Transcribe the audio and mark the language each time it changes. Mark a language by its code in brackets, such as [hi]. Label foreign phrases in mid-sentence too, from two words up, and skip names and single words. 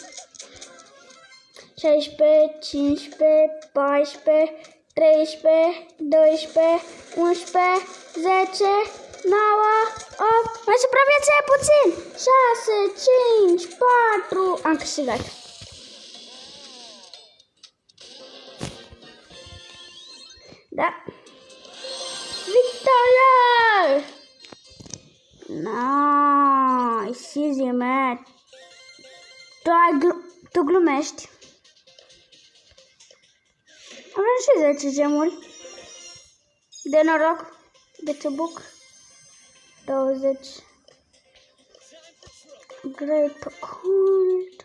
[ro] 16, 15, 14, 13, 12, 11, 10, 9, 8, Mai supraviețuie puțin. 6, 5, 4. Am câștigat. Da. Victorie! [en] Nice, easy, man. [ro] Tu glumești. Avem și 10 gemuri. De noroc. De ciubuc. 20. [en] Great Cold.